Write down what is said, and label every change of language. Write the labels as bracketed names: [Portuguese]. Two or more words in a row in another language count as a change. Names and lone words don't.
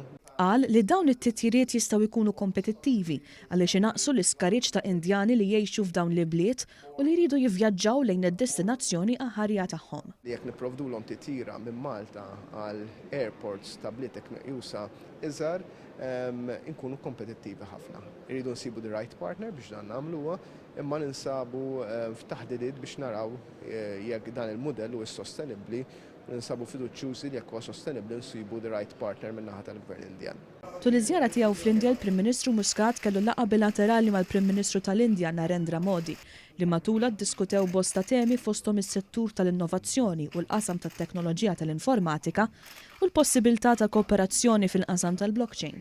[Maltese] Qal li dawn it-titjiriet jistgħu jkunu kompetittivi għaliex inaqsu l-iskariġ ta' Indjani li jgħixu f'dawn l-bliet u li jridu jivvjaġġaw lejn id-destinazzjoni aħarja tagħhom. Jekk nipprovdulhom titjira minn Malta għal airports ta' blietek meqjusa iżgħar inkunu kompetittivi ħafna. Irridu nsibu [English] the right partner [Maltese] biex dan nagħmluha, imma ninsabu f'taħdidiet biex naraw jekk dan il-mudell huwa sostenibbli u ninsabu fiduċjużi li jekk huwa sostenibbli nsibu [English] the right partner [Maltese] min-naħa tal-Gvern Indjan. Tul iż-żjara tiegħu fl-Indja l-Prim Ministru Muscat kellu laqgħa bilaterali mal-Prim Ministru tal-Indjan Narendra Modi li matula ddiskutew bosta temi fosthom is-settur tal-innovazzjoni u l-qasam tat-teknoloġija tal-informatika u l-possibilità ta' kooperazzjoni fil-qasam tal-blockchain.